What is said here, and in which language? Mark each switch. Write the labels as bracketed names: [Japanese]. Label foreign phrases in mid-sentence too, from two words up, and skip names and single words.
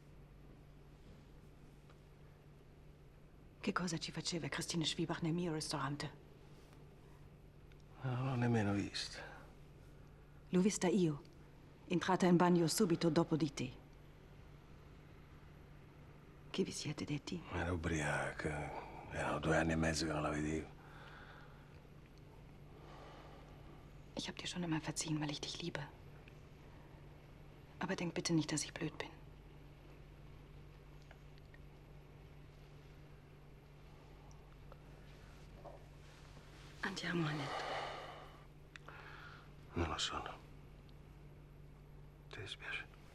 [Italian] Che cosa ci faceva Christine Schwiebach nel mio ristorante? Non l'ho nemmeno vista. L'ho vista io, entrata in bagno subito dopo di te. Che vi siete detti? Era ubriaca. Erano 2 anni e mezzo che non la vedevo. [German] Ich habe dir schon immer verziehen, weil ich dich liebe. Aber denk bitte nicht, dass ich blöd bin. [Italian] Andiamo a letto. Non lo so. Ti dispiace?